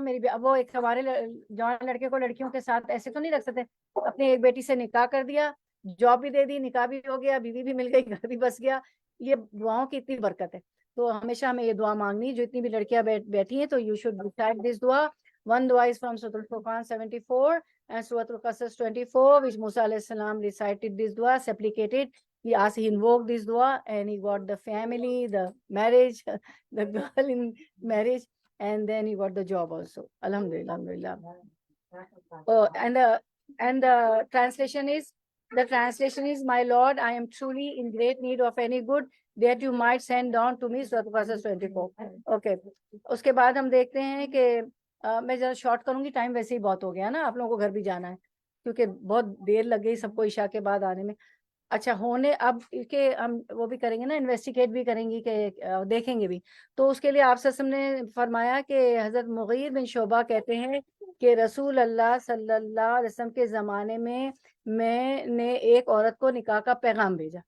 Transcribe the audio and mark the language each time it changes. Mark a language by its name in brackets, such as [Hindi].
[Hindi] मेरी अब वो एक हमारे जवान लड़के को लड़कियों के साथ ऐसे तो नहीं रख सकते. अपनी एक बेटी से निकाह कर दिया, जॉब भी दे दी, निकाह भी हो गया, बीवी भी मिल गई, घर भी बस गया. ये दुआओं की इतनी बरकत है. तो हमेशा हमें ये दुआ मांगनी, जो इतनी भी लड़कियां बैठी हैं, तो [English] you should recite this [Hindi] दुआ. [English] One dua is from Surah Al-Furqan 74 and Surah Al-Qasas 24, which Musa alayhi salam recited this dua, supplicated. He invoked this dua and he got the family, the marriage, the girl in marriage, and then he got the job also. Alhamdulillah, alhamdulillah. Oh, and the translation is, my Lord, I am truly in great need of any good that you might send down to me. Surah Al-Qasas 24. Okay. [Hindi] उसके बाद हम देखते हैं कि मैं जरा short करूंगी, time वैसे ही बहुत हो गया ना, आप लोगों को घर भी जाना है क्योंकि बहुत देर लग गई सबको इशा के बाद आने में. अच्छा होने अब के हम वो भी करेंगे ना, इन्वेस्टिगेट भी करेंगे कि देखेंगे भी. तो उसके लिए आप सल्लल्लाहु अलैहि वसल्लम ने फरमाया कि हजरत मुगीर बिन शोबा कहते हैं कि रसूल अल्लाह सल्लल्लाहु अलैहि वसल्लम के ज़माने में मैंने एक औरत को निकाह का पैगाम भेजा.